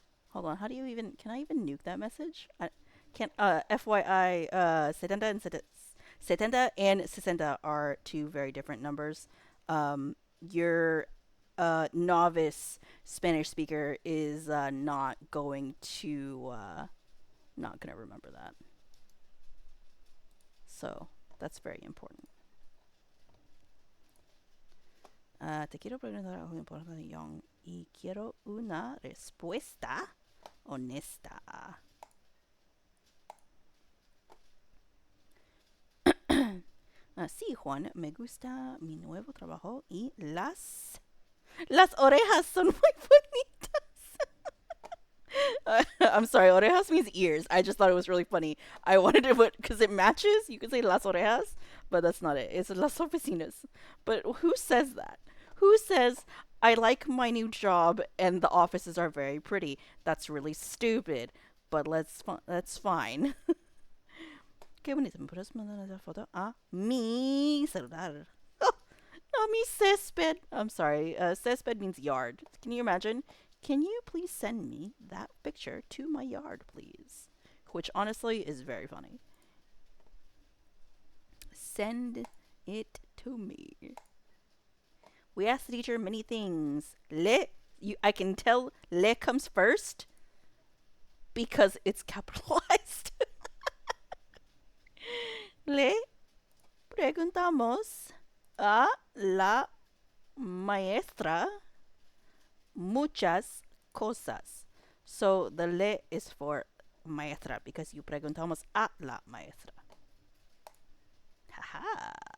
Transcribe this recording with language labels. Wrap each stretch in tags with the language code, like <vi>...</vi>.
<en>Hold on, how do you even, can I even nuke that message? I can't, FYI, 70 and 70 and 60 are two very different numbers. Your novice Spanish speaker is not going to, not gonna remember that. So, that's very important.</en> <es>Te quiero preguntar algo importante, Young, y quiero una respuesta honesta. Sí, Juan, me gusta mi nuevo trabajo y las orejas son muy bonitas.</es> <en>I'm sorry, orejas means ears. I just thought it was really funny. I wanted to put, because it matches, you could say</en> <es>las orejas,</es> <en>but that's not it. It's</en> <es>las oficinas.</es> <en>But who says that? Who says, I like my new job and the offices are very pretty? That's really stupid, but that's fine.</en> <es>Qué bonito. ¿Me puedes mandar esa foto a mi celular?</es> <en>Oh, no,</en> <es>mi césped.</es> <en>I'm sorry. Césped means yard. Can you imagine? Can you please send me that picture to my yard, please? Which honestly is very funny. Send it to me. We asked the teacher many things. I can tell le comes first because it's capitalized.</en> <es>Le preguntamos a la maestra muchas cosas.</es> <en>So the le is for maestra because you preguntamos a la maestra. Haha.</en>